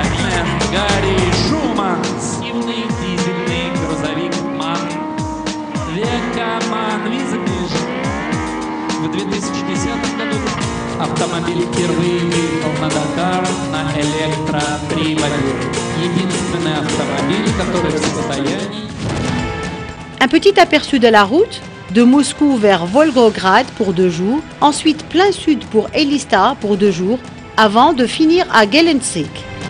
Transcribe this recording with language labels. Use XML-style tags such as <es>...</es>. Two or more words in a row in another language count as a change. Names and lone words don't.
<ru>Гарри Шуман. Дизельный грузовик MAN. Века MAN. В 2010 году автомобиль впервые выехал на Дакар на электроприводе. Единственный автомобиль, который в состоянии...</ru> <fr>Un petit aperçu de la route, de Moscou vers Volgograd pour 2 jours, ensuite plein sud pour Elista pour 2 jours, avant de finir à Gelendzhik.</fr>